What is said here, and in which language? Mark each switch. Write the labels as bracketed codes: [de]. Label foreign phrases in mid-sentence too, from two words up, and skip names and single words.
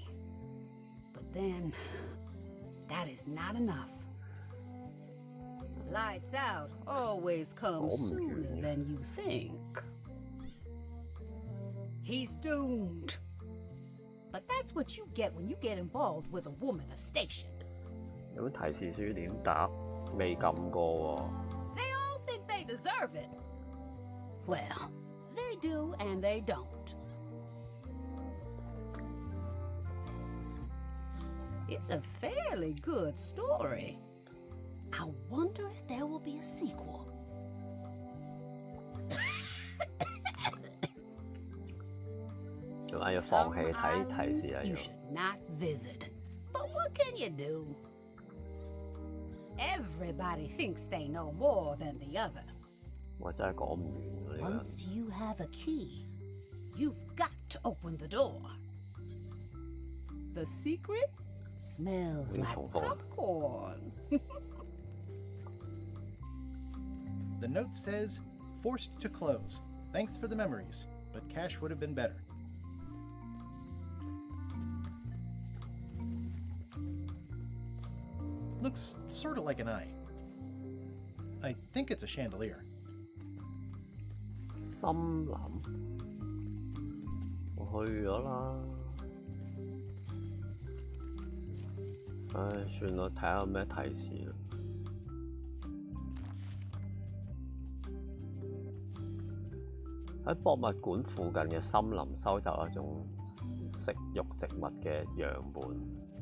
[en] But then, that is not enough. Lights out always come sooner than you think. He's doomed. But that's what you get when you get involved with a woman of station. [yue] 有提示書點答？未撳過喎。 [en] They all think they deserve it. Well, they do and they don't. It's a fairly good story. I wonder if there will be a sequel. [yue] 仲係要放棄睇提示啊！ [en] You should not visit. But what can you do? Everybody thinks they know more than the other. [yue] 我真係講唔完喎呢 [en] Once you have a key, you've got to open the door. The secret smells like popcorn. The note says, forced to close. Thanks for the memories, but cash would have been better. Looks sort of like an eye. I think it's a chandelier. [yue] 森林，我去咗啦。唉，算啦，睇下有咩提示啦。喺博物館附近嘅森林收集一種食肉植物嘅樣本。